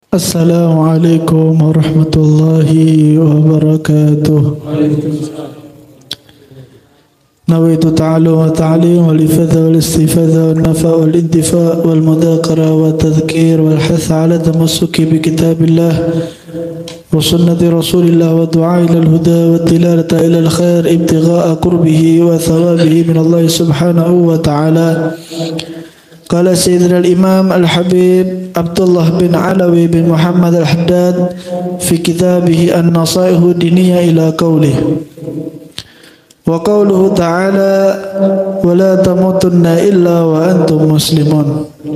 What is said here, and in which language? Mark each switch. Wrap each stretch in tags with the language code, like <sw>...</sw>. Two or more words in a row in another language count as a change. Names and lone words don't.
<ar>السلام عليكم ورحمة الله وبركاته. نويت التعلم والتعليم والإفادة والاستفادة والنفع والانتفاع والمذاكرة والتذكير والحث على التمسك بكتاب الله وسنة رسول الله والدعاء إلى الهدى والدلالة إلى الخير ابتغاء قربه وثوابه من الله سبحانه وتعالى. قال سيدنا الإمام الحبيب عبد الله بن علوي بن محمد الحداد في كتابه النصائح الدينية إلى قوله وقوله تعالى ولا تموتن إلا وأنتم مسلمون.</ar>